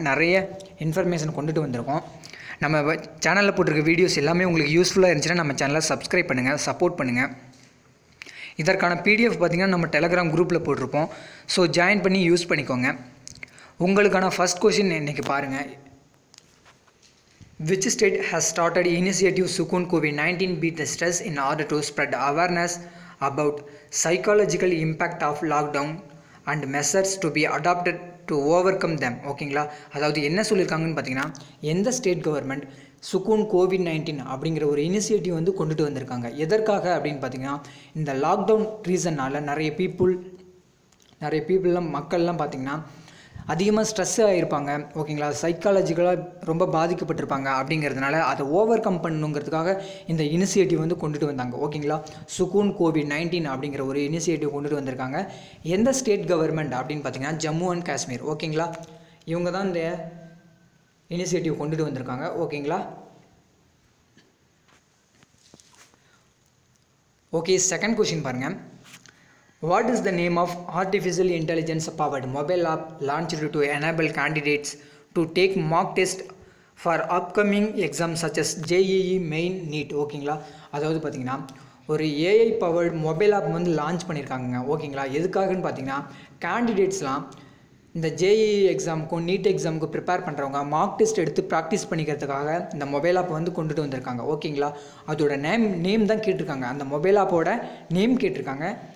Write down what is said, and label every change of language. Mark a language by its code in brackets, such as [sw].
[ta] நிறைய இன்ஃபர்மேஷன் கொண்டுட்டு வந்திருக்கோம். நம்ம சேனலில் போட்டிருக்க வீடியோஸ் எல்லாமே உங்களுக்கு யூஸ்ஃபுல்லாக இருந்துச்சுன்னா நம்ம சேனலை சப்ஸ்கிரைப் பண்ணுங்கள், சப்போர்ட் பண்ணுங்கள். இதற்கான PDF பார்த்திங்கன்னா நம்ம டெலகிராம் குரூப்பில் போட்டிருப்போம். ஸோ ஜாயின் பண்ணி யூஸ் பண்ணிக்கோங்க. உங்களுக்கான ஃபஸ்ட் கொஸ்டின் இன்றைக்கி பாருங்கள். [en] Which state has started initiative Sukun COVID-19 beat the stress in order to spread awareness about psychological impact of lockdown and measures to be adopted to overcome them? [ta] ஓகேங்களா, அதாவது என்ன சொல்லியிருக்காங்கன்னு பார்த்தீங்கன்னா, எந்த ஸ்டேட் கவர்மெண்ட் சுக்கூன் COVID-19 அப்படிங்கிற ஒரு initiative வந்து கொண்டுட்டு வந்திருக்காங்க. எதற்காக அப்படின்னு பார்த்தீங்கன்னா, இந்த லாக்டவுன் ரீசன்னால் நிறைய பீப்புளெலாம் மக்கள்லாம் பார்த்திங்கன்னா அதிகமாக ஸ்ட்ரெஸ் ஆகிருப்பாங்க. ஓகேங்களா, சைக்காலஜிக்கலாக ரொம்ப பாதிக்கப்பட்டிருப்பாங்க. அப்படிங்கிறதுனால அதை ஓவர் கம் பண்ணணுங்கிறதுக்காக இந்த இனிஷியேட்டிவ் வந்து கொண்டுட்டு வந்தாங்க. ஓகேங்களா, சுக்கூன் COVID-19 அப்படிங்கிற ஒரு இனிஷியேட்டிவ் கொண்டுட்டு வந்திருக்காங்க. எந்த ஸ்டேட் கவர்மெண்ட் அப்படின்னு பார்த்தீங்கன்னா ஜம்மு அண்ட் காஷ்மீர். ஓகேங்களா, இவங்க தான் இந்த இனிஷியேட்டிவ் கொண்டுட்டு வந்திருக்காங்க. ஓகேங்களா, ஓகே, செகண்ட் கொஸ்டின் பாருங்கள். [en] What is the name of artificial intelligence powered mobile app launched to enable candidates to take mock test for upcoming exams such as JEE Main NEET? [ta] ஓகேங்களா, அதாவது பார்த்தீங்கன்னா ஒரு AI பவர்டு மொபைல் ஆப் வந்து launch பண்ணியிருக்காங்க. ஓகேங்களா, எதுக்காகன்னு பார்த்தீங்கன்னா கேண்டிடேட்ஸ்லாம் இந்த JEE எக்ஸாமுக்கும் நீட் எக்ஸாமுக்கு ப்ரிப்பேர் பண்ணுறவங்க மார்க் டெஸ்ட் எடுத்து ப்ராக்டிஸ் பண்ணிக்கிறதுக்காக இந்த மொபைல் ஆப் வந்து கொண்டுட்டு வந்திருக்காங்க. ஓகேங்களா, அதோட நேம் தான் கேட்டிருக்காங்க. அந்த மொபைல் ஆப்போட நேம் கேட்டிருக்காங்க.